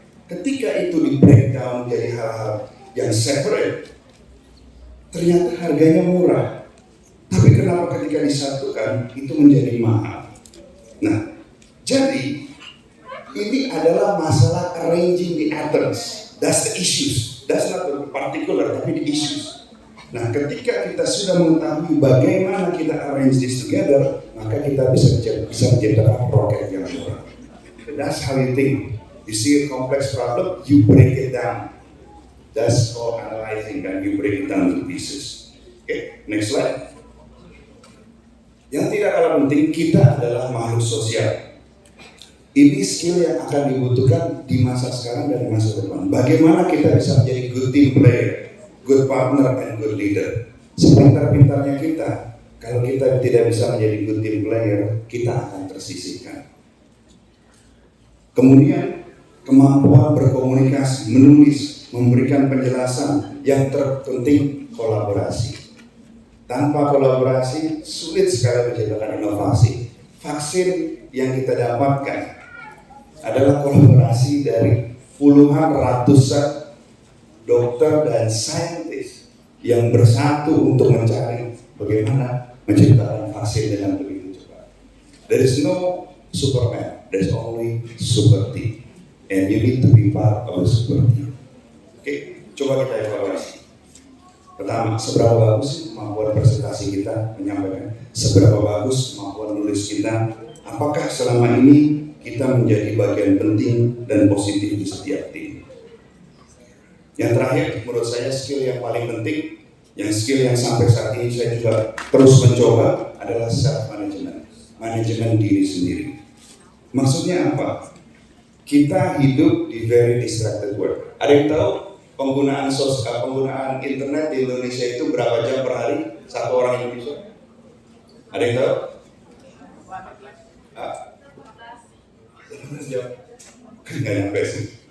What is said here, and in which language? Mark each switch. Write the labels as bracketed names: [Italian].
[Indonesian] Ketika itu di breakdown jadi hal-hal yang separate, ternyata harganya murah. Tapi kenapa ketika disatukan itu menjadi mahal? Nah, jadi ini adalah masalah [English] arranging the atoms. That's the issues. That's not the particular, [Indonesian] tapi [English] the issues. [Indonesian] Nah, ketika kita sudah mengetahui bagaimana kita [English] arrange this together, [Indonesian] maka kita bisa menciptakan roket yang murah. [English] That's how you think. You see a complex problem, you break it down. That's called analyzing, and you break it down to pieces. Okay, next slide. [Indonesian] Yang tidak kalah penting, kita adalah makhluk sosial. Ini skill yang akan dibutuhkan di masa sekarang dan di masa depan. Bagaimana kita bisa menjadi [English] good team player, good partner, and good leader. [Indonesian] Sepintar-pintarnya kita, kalau kita tidak bisa menjadi [English] good team player, [Indonesian] kita akan tersisihkan. Kemudian kemampuan berkomunikasi, menulis, memberikan penjelasan. Yang terpenting kolaborasi. Tanpa kolaborasi sulit sekali menciptakan inovasi. Vaksin yang kita dapatkan adalah kolaborasi dari puluhan ratusan dokter dan saintis yang bersatu untuk mencari bagaimana menciptakan vaksin dengan begitu cepat. [English] There is no Superman, there's only super team, and you need to be part of the super team. [Indonesian] Oke, coba kita evaluasi. Pertama, seberapa bagus kemampuan presentasi kita menyampaikan? Seberapa bagus kemampuan nulis kita? Apakah selama ini kita menjadi bagian penting dan positif di setiap tim? Yang terakhir, menurut saya skill yang paling penting, yang skill yang sampai saat ini saya juga terus mencoba adalah self management, manajemen diri sendiri. Maksudnya apa? Kita hidup di [English] very distracted world. [Indonesian] Ada yang tahu penggunaan internet di Indonesia itu berapa jam per hari satu orang Indonesia? Ada yang tahu? 15 jam. Nggak nyampe sih.